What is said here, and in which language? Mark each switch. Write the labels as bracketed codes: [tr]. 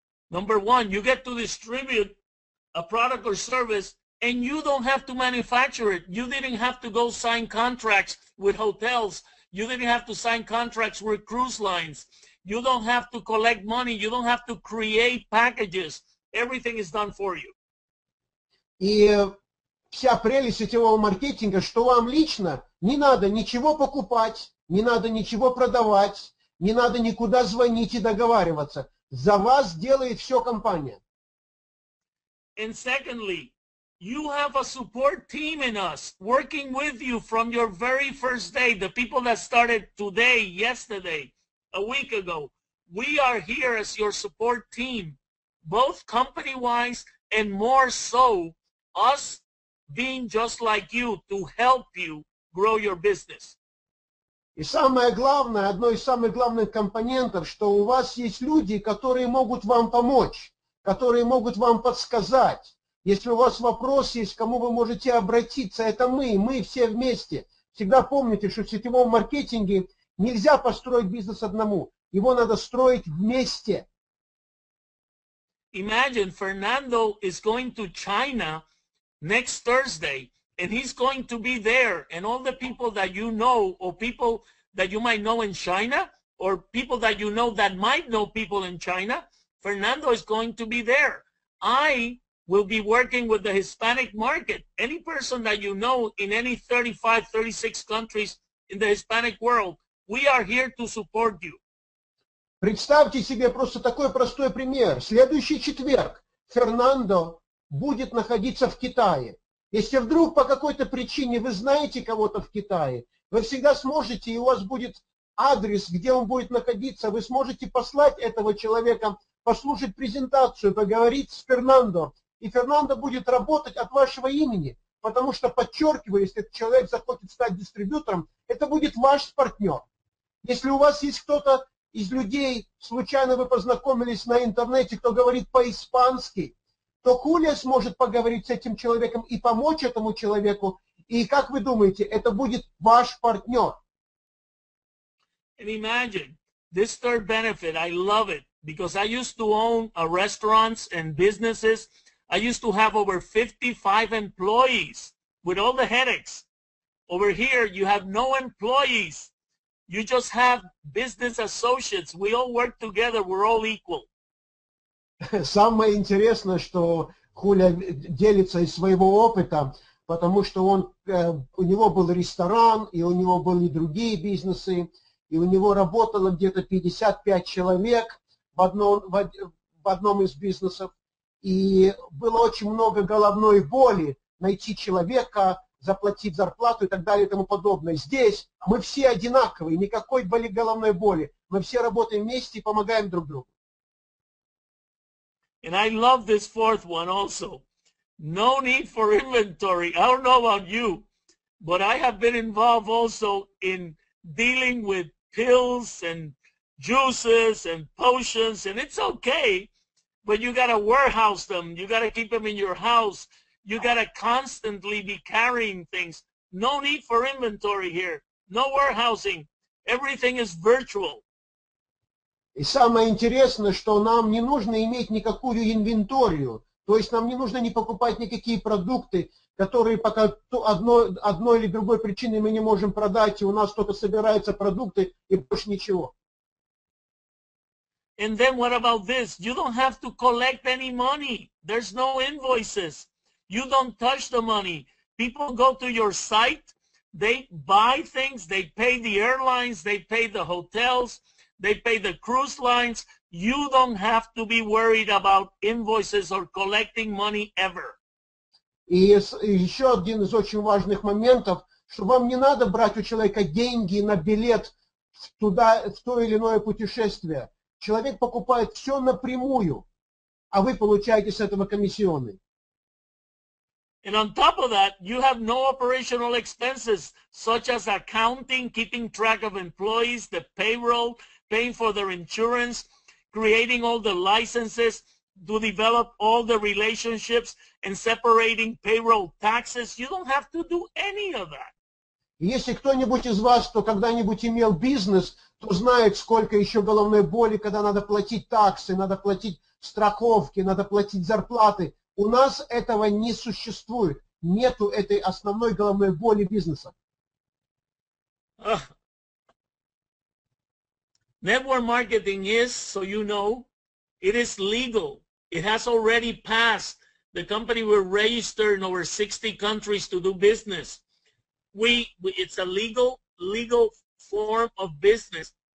[en] Number one, you get to distribute a product or service, and you don't have to manufacture it. You didn't have to go sign contracts with hotels. You didn't have to sign contracts with cruise lines. You don't have to collect money. You don't have to create packages. Everything is done for you. [ru] И вся прелесть сетевого маркетинга, что вам лично не надо ничего покупать, не надо ничего продавать, не надо никуда звонить и договариваться. За вас делает все компания. [en] And secondly, you have a support team in us working with you from your very first day. The people that started today, yesterday, a week ago, we are here as your support team, both company-wise and more so us being just like you to help you grow your business. [ru] И самое главное, одно из самых главных компонентов, что у вас есть люди, которые могут вам помочь, которые могут вам подсказать. Если у вас вопрос есть, к кому вы можете обратиться, это мы все вместе. Всегда помните, что в сетевом маркетинге нельзя построить бизнес одному, его надо строить вместе. [en] Imagine Fernando is going to China next Thursday, and he's going to be there, and all the people that you know, or people that you might know in China, or people that you know that might know people in China, Fernando is going to be there. I will be working with the Hispanic market. Any person that you know in any 35, 36 countries in the Hispanic world, we are here to support you. [ru] Представьте себе просто такой простой пример. Следующий четверг Фернандо будет находиться в Китае. Если вдруг по какой-то причине вы знаете кого-то в Китае, вы всегда сможете, и у вас будет адрес, где он будет находиться, вы сможете послать этого человека, послушать презентацию, поговорить с Фернандо. И Фернандо будет работать от вашего имени, потому что, подчеркиваю, если этот человек захочет стать дистрибьютором, это будет ваш партнер. Если у вас есть кто-то из людей, случайно вы познакомились на интернете, кто говорит по-испански, то Хулио сможет поговорить с этим человеком и помочь этому человеку. И как вы думаете, это будет ваш партнер? [en] And imagine, this third benefit, I love it, because I used to own restaurants and businesses. I used to have over 55 employees with all the headaches. Over here, you have no employees. You just have business associates. We all work together. We're all equal. [ru] Самое интересное, что Хулио делится из своего опыта, потому что у него был ресторан, и у него были другие бизнесы, и у него работало где-то 55 человек в одном из бизнесов. И было очень много головной боли найти человека, заплатить зарплату и так далее и тому подобное. Здесь мы все одинаковые, никакой головной боли. Мы все работаем вместе и помогаем друг другу. [en] And I love this fourth one also. No need for inventory. I don't know about you, but I have been involved also in dealing with pills and juices and potions, and it's okay, but you got to warehouse them. You got to keep them in your house. You got to constantly be carrying things. No need for inventory here. No warehousing. Everything is virtual. [ru] И самое интересное, что нам не нужно иметь никакую инвенторию. То есть нам не нужно не покупать никакие продукты, которые пока одной или другой причиной мы не можем продать, и у нас только собираются продукты и больше ничего. [en] And then what about this? You don't have to collect any money. There's no invoices. You don't touch the money. People go to your site, they buy things, they pay the airlines, they pay the hotels, they pay the cruise lines. You don't have to be worried about invoices or collecting money ever. [ru] И еще один из очень важных моментов, что вам не надо брать у человека деньги на билет в то или иное путешествие. Человек покупает все напрямую, а вы получаете с этого комиссионный. [en] And on top of that, you have no operational expenses, such as accounting, keeping track of employees, the payroll, paying for their insurance, creating all the licenses, to develop all the relationships, and separating payroll taxes. You don't have to do any of that. [ru] Если кто-нибудь из вас, кто когда-нибудь имел бизнес, то знает, сколько еще головной боли, когда надо платить таксы, надо платить страховки, надо платить зарплаты. У нас этого не существует. Нету этой основной головной боли бизнеса. [en] Network marketing is, so you know, it is legal. It has already passed. The company will register in over 60 countries to do business. It's a legal form of business.